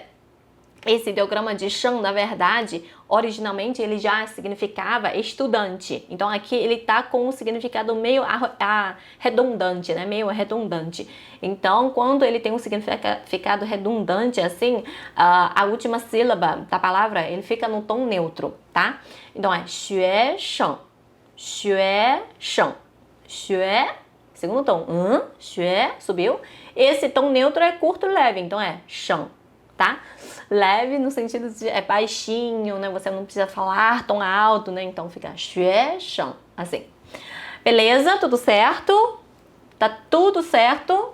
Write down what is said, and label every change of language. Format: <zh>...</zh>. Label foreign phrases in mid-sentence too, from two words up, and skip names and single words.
<pt>Esse ideograma de 生, na verdade, originalmente ele já significava estudante. Então aqui ele está com um significado meio redundante, né? Meio redundante. Então, quando ele tem um significado redundante assim, a última sílaba da palavra ele fica no tom neutro, tá? Então é</pt> <zh>学生, 学生, 学,</zh> <pt>segundo tom, 学, subiu. Esse tom neutro é curto e leve, então é 生, tá? Leve no sentido de é baixinho, né? Você não precisa falar tão alto, né? Então fica 学生, assim. Beleza? Tudo certo? Tá tudo certo?</pt>